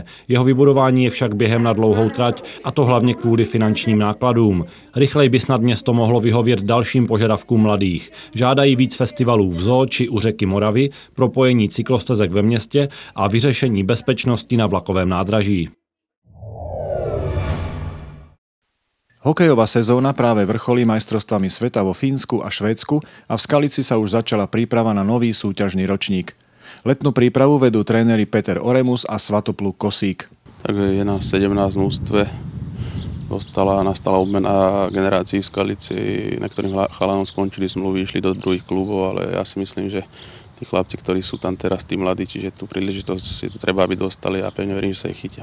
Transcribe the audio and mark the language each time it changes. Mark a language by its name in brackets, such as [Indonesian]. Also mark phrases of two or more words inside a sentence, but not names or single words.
[Czech] Jeho vybudování je však během na dlouhou trať, a to hlavně kvůli finančním nákladům. Rychleji by snad město mohlo vyhovět dalším požadavkům mladých. Žádají víc festivalů v zoo či u řeky Moravy, propojení cyklostezek ve městě a vyřešení bezpečnosti na vlakovém nádraží. [Slovak] Hokejová sezóna práve vrcholí majstrovstvami sveta vo Fínsku a Švédsku a v Skalici sa už začala príprava na nový súťažný ročník. Letnú prípravu vedú tréneri Peter Oremus a Svatopluk Kosík. Tak je nás 17 mústve. Nastala obmena generácií v Skalici, niektorým chalanom skončili zmluvy, išli do druhých klubov, ale ja si myslím, že tí chlapci, ktorí sú tam teraz, tí mladí, čiže tú príležitosť si tu treba, aby dostali a pevne verím, že sa ich chytia.